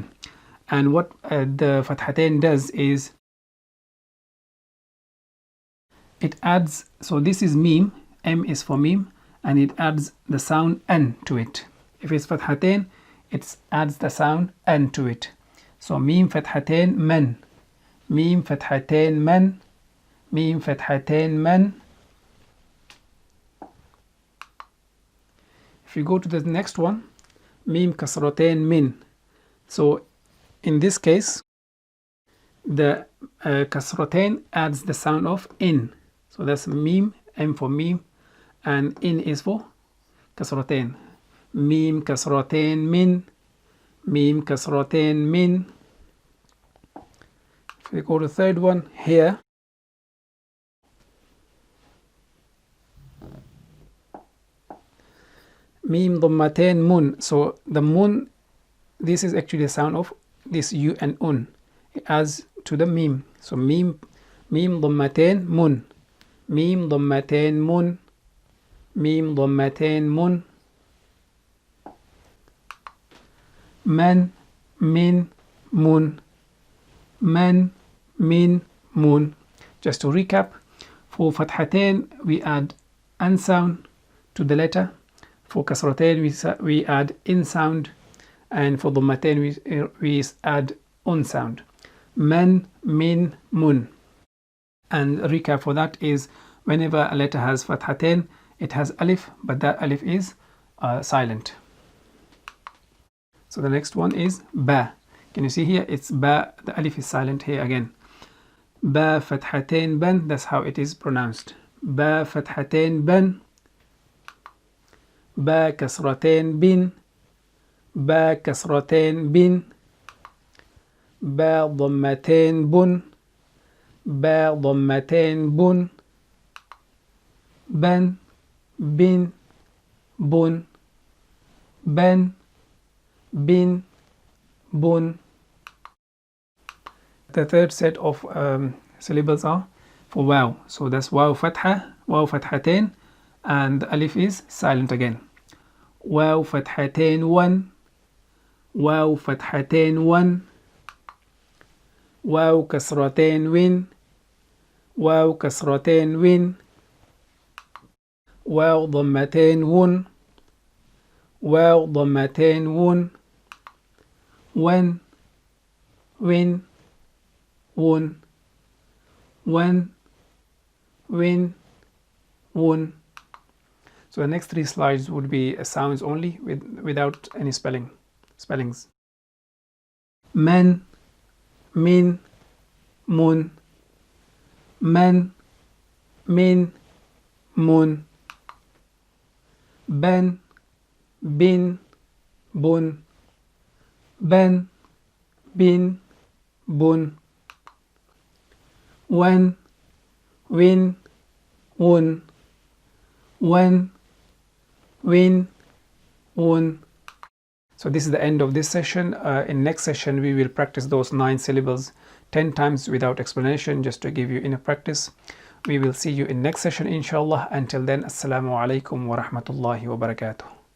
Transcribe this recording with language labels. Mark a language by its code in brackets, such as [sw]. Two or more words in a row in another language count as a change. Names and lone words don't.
[en] And what the fathatain does is it adds. So this is mim. M is for mim, and it adds the sound n to it. If it's fathatain, it adds the sound n to it. So mim fathatain man, mim fathatain man, mim fathatain man. If you go to the next one, mim kasratain min. So in this case, the kasratain adds the sound of in. So that's mim, m for mim, and in is for kasratain. Mim kasratain min, mim kasratain min. If we go to the third one here, mim dhammatain mun. So the mun, this is actually the sound of this u and un. It adds to the mim. So mim dhammatain mun, mim dhammatain mun, mim dhammatain mun. Man, min, mun, man, min, mun. Just to recap, for fathatain we add an sound to the letter. For kasratain we add in sound, and for dhammatain we add un sound. Man, min, mun. And a recap for that is whenever a letter has fathatain, it has alif, but that alif is silent. So the next one is ba. Can you see here? It's ba. The alif is silent here again. Ba fathatain ban. That's how it is pronounced. Ba fathatain ban. Ba kasratain bin. Ba kasratain bin. Ba dhammatain bun. Ba dhammatain bun. Ban, bin, bun. Ban, bin, bun. The third set of syllables are for waw. So that's waw fatha, waw fathatain, and the alif is silent again. Waw fathatain one, waw fathatain one, waw kasratain win, waw kasratain win, waw dhammatain wun, waw dhammatain wun, wan, win, wun, wan, win, wun. So the next three slides would be sounds only without any spellings. Man, min, mun. Man, min, mun. Ban, bin, bun. Ban, bin, bun. Wan, win, wun. Wan, win, wun. So this is the end of this session. In next session we will practice those 9 syllables 10 times without explanation, just to give you enough practice. We will see you in next session inshallah. Until then, [ar] السلام عليكم ورحمة الله وبركاته.